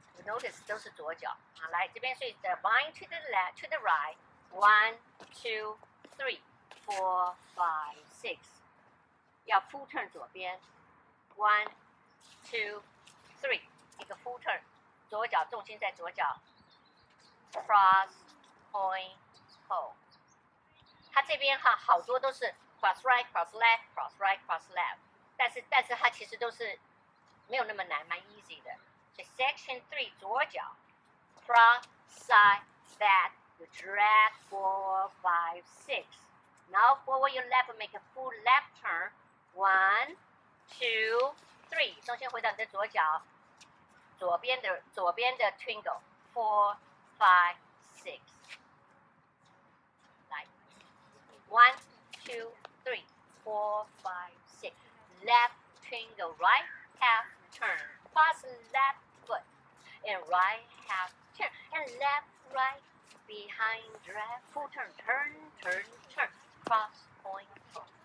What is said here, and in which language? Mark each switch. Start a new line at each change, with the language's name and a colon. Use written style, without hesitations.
English: Notice
Chinese: 都是左脚啊，来这边所以的
English: wind to the left to the right 1 2 3 4 5 6，
Chinese: 要
English: full turn
Chinese: 左边
English: 1 2 3，
Chinese: 一个
English: full turn。
Chinese: 左脚重心在左脚 ，
English: cross point hold。
Chinese: 它这边哈好多都是
English: cross right cross left
Chinese: cross right cross left， 但是它其实都是没有那么难，蛮 easy 的。所以
English: section 3
Chinese: 左脚
English: cross side back you drag 4 5 6。 Now forward your left make a full left turn 1 2 3，
Chinese: 重新回到你的左脚。左边的
English: twinkle 4 5 6，
Chinese: 来
English: 1 2 3 4 5 6， left twinkle right half turn cross left foot and right half turn and left right behind drag full turn turn cross point hold。